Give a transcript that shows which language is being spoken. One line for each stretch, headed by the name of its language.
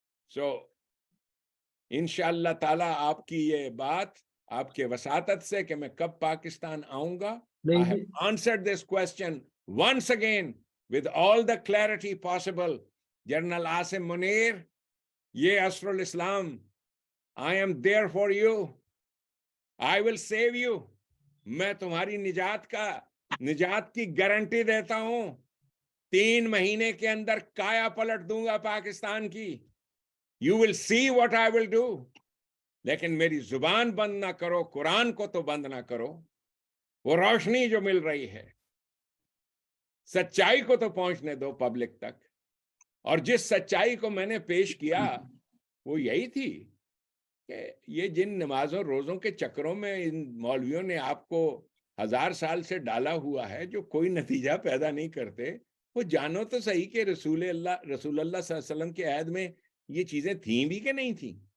Urdu: سو انشاءاللہ تعالی آپ کی یہ بات, آپ کے وساطت سے کہ میں کب پاکستان آؤں گا,
English: I have answered this question once again with all the clarity possible. General Asim Munir,
Urdu: یہ عصر الاسلام,
English: I am there for you, I will save you.
Urdu: میں تمہاری نجات کی گارنٹی دیتا ہوں. 3 مہینے کے اندر کایا پلٹ دوں گا پاکستان کی.
English: You will see what I will do.
Urdu: لیکن میری زبان بند نہ کرو, قرآن کو تو بند نہ کرو. وہ روشنی جو مل رہی ہے, سچائی کو تو پہنچنے دو پبلک تک. اور جس سچائی کو میں نے پیش کیا وہ یہی تھی کہ یہ جن نمازوں روزوں کے چکروں میں ان مولویوں نے آپ کو 1000 سال سے ڈالا ہوا ہے, جو کوئی نتیجہ پیدا نہیں کرتے, وہ جانو تو صحیح کہ رسول اللہ صلی اللہ علیہ وسلم کے عہد میں یہ چیزیں تھیں بھی کہ نہیں تھیں.